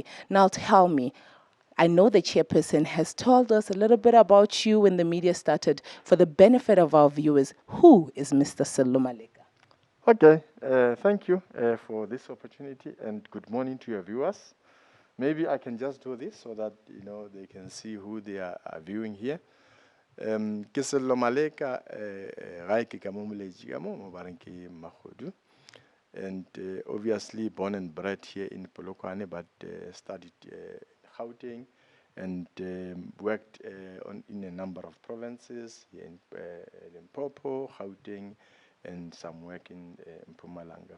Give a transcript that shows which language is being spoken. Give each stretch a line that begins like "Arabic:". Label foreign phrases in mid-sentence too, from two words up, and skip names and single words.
English: Now, tell me, I know the chairperson has told us a little bit about you when the media started. For the benefit of our viewers, who is Mr. Salomaleka? Okay, thank you for this opportunity and good morning to your viewers. Maybe I can just do this so that they can see who they are viewing here.
Northern Sotho: Ke Sello Maleka gae ke ka mo moletši ka mo bareng ke Magodu,
English: and obviously born and bred here in Polokwane, but studied Gauteng and worked in a number of provinces here in Limpopo, Gauteng, and some work in Mpumalanga.